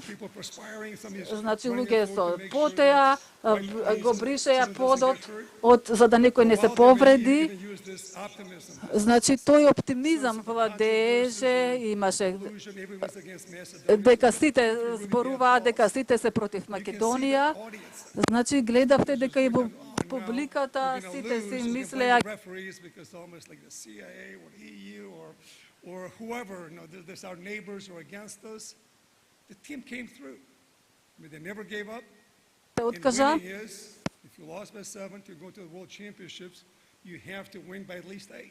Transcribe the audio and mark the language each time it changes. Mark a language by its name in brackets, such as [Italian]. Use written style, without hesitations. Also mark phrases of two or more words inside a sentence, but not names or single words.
[Macedonian] Значи, луѓе со потеа, го бришеа подот, за да некој не се повреди. Значи, тој оптимизам владееше, имаше дека сите зборуваа, дека сите се против Македонија. Значи, гледавте дека и во публиката сите си мислеа [English] or whoever, there's our neighbors or against us. The team came through. I mean, they never gave up. And winning is, if you lost by 7 to go to the World Championships, you have to win by at least 8.